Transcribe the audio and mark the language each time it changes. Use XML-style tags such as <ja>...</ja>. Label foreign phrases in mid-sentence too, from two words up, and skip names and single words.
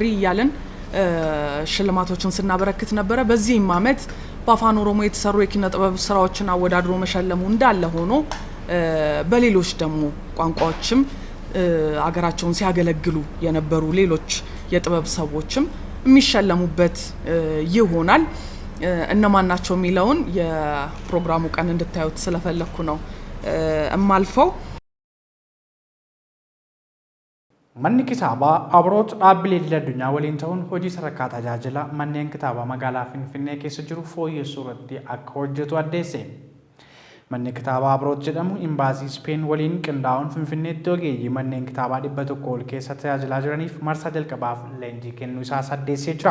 <am>እያለን ሽልማቶችን ስናበረክት ነበረ። በዚህም አመት በአፋን ኦሮሞ የተሰሩ የኪነ ጥበብ ስራዎችን አወዳድሮ መሸለሙ እንዳለ ሆኖ በሌሎች ደግሞ ቋንቋዎችም አገራቸውን ሲያገለግሉ የነበሩ ሌሎች የጥበብ ሰዎችም የሚሸለሙበት ይሆናል። እነማን ናቸው የሚለውን የፕሮግራሙ ቀን እንድታዩት ስለፈለኩ ነው እማልፈው።</am> <om>Manni kitaabaa Abroot dhaabbilee addunyaa waliin ta'uun hojii sadarkaa tajaajila manneen kitaabaa magaalaa Finfinnee keessa jiru fooyyessuu irratti akka hojjetu addeesse. Manni kitaabaa Abroot jedhamu imbaasii Speen waliin qindaa'uun Finfinneetti ogeeyyii manneen kitaabaa 100 ol keessa tajaajilaa jiraniif marsaa jalqabaaf leenjii kennuu isaa addeessee jira.</om>